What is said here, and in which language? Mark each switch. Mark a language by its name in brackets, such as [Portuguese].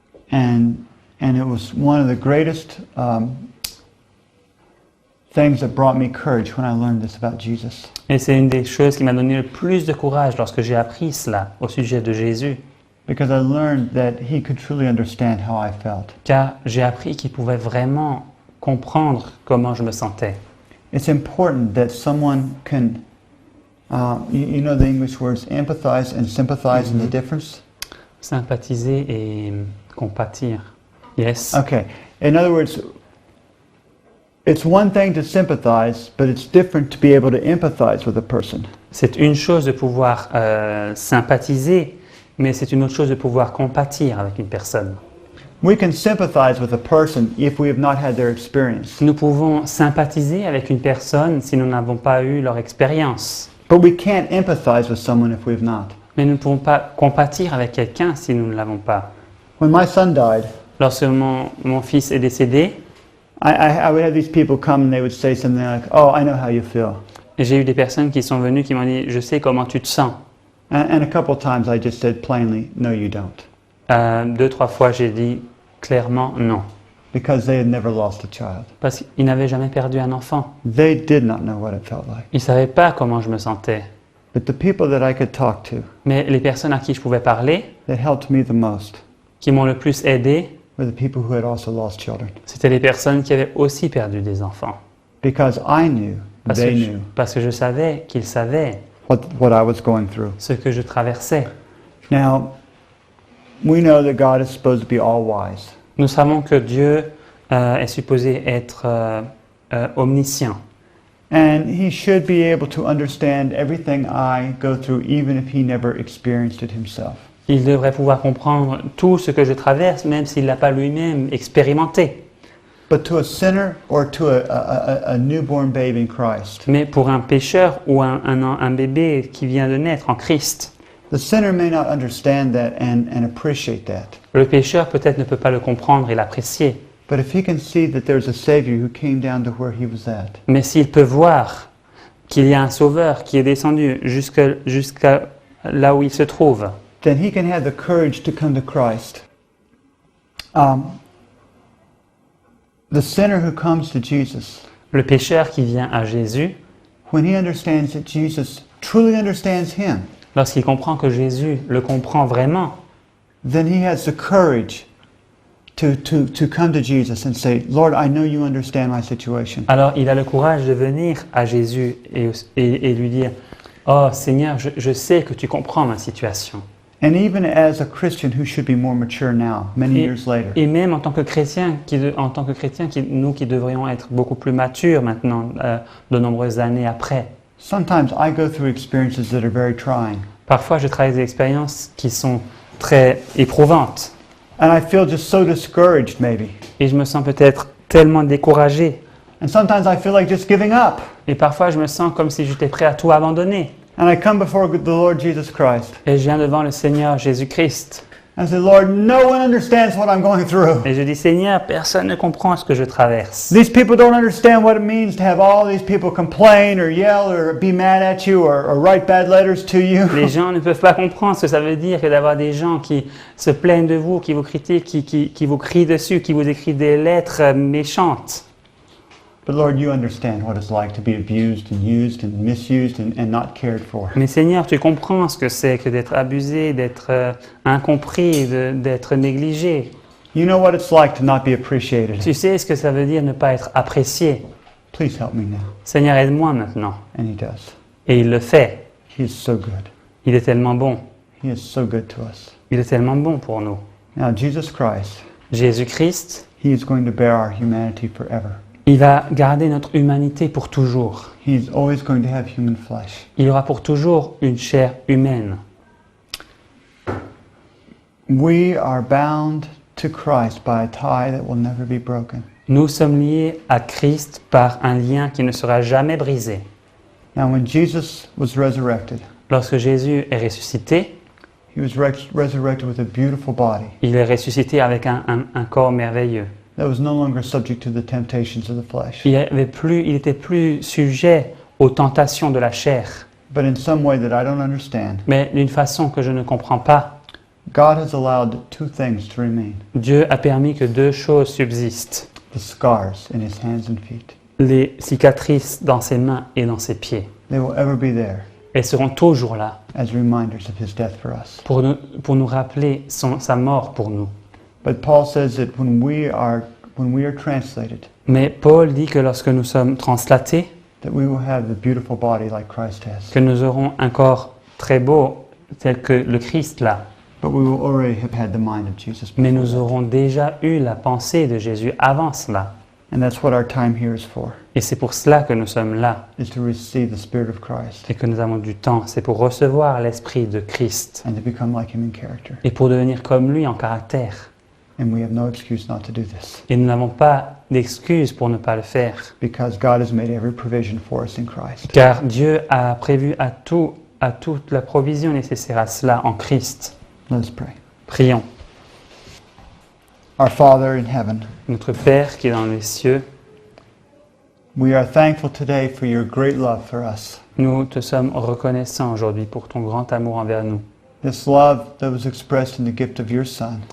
[English] And it was one of the greatest things that brought me courage when I learned this about Jesus. [French] Et c'est une des choses qui m'a donné le plus de courage lorsque j'ai appris cela au sujet de Jésus. [English] Because I learned that he could truly understand how I felt. [French] Car j'ai appris qu'il pouvait vraiment comprendre comment je me sentais. [English] It's important that someone can, you know the English words empathize and sympathize and the difference? [French] Sympathiser et compatir. Yes. [English] Okay. In other words, it's one thing to sympathize, but it's different to be able to empathize with a person. [French] C'est une chose de pouvoir sympathiser, mais c'est une autre chose de pouvoir compatir avec une personne. [English] We can sympathize with a person if we have not had their experience, [French] Nous pouvons sympathiser avec une personne si nous n'avons pas eu leur expérience. [English] but we can't empathize with someone if we have not. [French] Mais nous ne pouvons pas compatir avec quelqu'un si nous ne l'avons pas. [English] When my son died, [French] Lorsque mon fils est décédé, [English] I would have these people come and they would say something like, "Oh, I know how you feel," [French] j'ai eu des personnes qui sont venues qui m'ont dit « Je sais comment tu te sens [English] and a couple of times I just said plainly, "No, you don't," ». [French] 2-3 fois, j'ai dit clairement non. [English] because they had never lost a child. [French] Parce qu'ils n'avaient jamais perdu un enfant. [English] They did not know what it felt like. [French] Ils ne savaient pas comment je me sentais. [English] But the people that I could talk to [French] Mais les personnes à qui je pouvais parler, [English] that helped me the most [French] qui m'ont le plus aidé, [English] were the people who had also lost children, [French] c'était les personnes qui avaient aussi perdu des enfants. [English] because I knew they knew [French] Parce que je savais qu'ils savaient [English] what I was going through. [French] ce que je traversais. [English] Now, we know that God is supposed to be all wise. [French] Nous savons que Dieu est supposé être omniscient. [English] And he should be able to understand everything I go through, even if he never experienced it himself. [French] Il devrait pouvoir comprendre tout ce que je traverse, même s'il ne l'a pas lui-même expérimenté. [English] But to a sinner or to a newborn babe in Christ, [French] Mais pour un pécheur ou un bébé qui vient de naître en Christ, [English] the sinner may not understand that and appreciate that. [French] le pécheur peut-être ne peut pas le comprendre et l'apprécier. [English] But if he can see that there's a Savior who came down to where he was at, [French] Mais s'il peut voir qu'il y a un sauveur qui est descendu jusqu'à là où il se trouve, [English] then he can have the courage to come to Christ. The sinner who comes to Jesus, [French] le pécheur qui vient à Jésus, [English] when he understands that Jesus truly understands him, [French] lorsqu'il comprend que Jésus le comprend vraiment, [English] then he has the courage to come to Jesus and say, Lord, I know you understand my situation. [French] alors il a le courage de venir à Jésus et lui dire « Oh Seigneur, je sais que tu comprends ma situation. [English] And even as a Christian who should be more mature now, many years later, » [French] Et même en tant que chrétien, nous qui devrions être beaucoup plus matures maintenant, de nombreuses années après, [English] sometimes I go through experiences that are very trying. [French] parfois je traverse des expériences qui sont très éprouvantes. [English] And I feel just so discouraged maybe. [French] Et je me sens peut-être tellement découragé. [English] And sometimes I feel like just giving up. [French] Et parfois je me sens comme si j'étais prêt à tout abandonner. [English] And I come before the Lord Jesus Christ. [French] Et je viens devant le Seigneur Jésus-Christ. [English] I say, Lord, no one understands what I'm going through. [French] Et je dis, Seigneur, personne ne comprend ce que je traverse. [English] These people don't understand what it means to have all these people complain or yell or be mad at you or write bad letters to you. [French] Les gens ne peuvent pas comprendre ce que ça veut dire que d'avoir des gens qui se plaignent de vous, qui vous critiquent, qui vous crient dessus, qui vous écrivent des lettres méchantes. [English] But Lord, you understand what it's like to be abused and used and misused and not cared for. [French] Mais Seigneur, tu comprends ce que c'est que d'être abusé, d'être incompris, d'être négligé. [English] You know what it's like to not be appreciated. [French] Tu sais ce que ça veut dire ne pas être apprécié. [English] Please help me now. [French] Seigneur, aide-moi maintenant. [English] And he does. [French] Et il le fait. [English] He is so good. [French] Il est tellement bon. [English] He is so good to us. [French] Il est tellement bon pour nous. [English] Now, Jesus Christ, [French] Jésus-Christ, [English] he is going to bear our humanity forever. [French] il va garder notre humanité pour toujours. [English] He is always going to have human flesh. [French] Il aura pour toujours une chair humaine. [English] We are bound to Christ by a tie that will never be broken. [French] Nous sommes liés à Christ par un lien qui ne sera jamais brisé. [English] Now, when Jesus was resurrected, [French] Lorsque Jésus est ressuscité, [English] he was resurrected with a beautiful body [French] il est ressuscité avec un corps merveilleux. [English] that was no longer subject to the temptations of the flesh. [French] Il était plus sujet aux tentations de la chair. [English] But in some way that I don't understand, [French] Mais d'une façon que je ne comprends pas, [English] God has allowed two things to remain: [French] Dieu a permis que deux choses subsistent. [English] the scars in his hands and feet, [French] les cicatrices dans ses mains et dans ses pieds. [English] They will ever be there [French] Elles seront toujours là [English] as reminders of his death for us. [French] pour nous rappeler sa mort pour nous. [English] But Paul says that when we are translated, [French] Mais Paul dit que lorsque nous sommes translatés, [English] that we will have the beautiful body like Christ has. [French] que nous aurons un corps très beau tel que le Christ l'a. [English] But we will already have had the mind of Jesus [French] Mais [English] before [French] nous [English] that. [French] aurons déjà eu la pensée de Jésus avant cela. [English] And that's what our time here is for, [French] Et c'est pour cela que nous sommes là [English] is to receive the Spirit of Christ [French] et que nous avons du temps. C'est pour recevoir l'Esprit de Christ [English] and to become like him in character. [French] et pour devenir comme lui en caractère. [English] And we have no excuse not to do this, [French] Et nous n'avons pas d'excuse pour ne pas le faire. [English] because God has made every provision for us in Christ. [French] Car Dieu a prévu à toute la provision nécessaire à cela en Christ. [English] Let us pray. [French] Prions. [English] Our Father in heaven, [French] Notre Père qui est dans les cieux, [English] we are thankful today for your great love for us. [French] nous te sommes reconnaissants aujourd'hui pour ton grand amour envers nous. [English] This love that was expressed in the gift of your Son.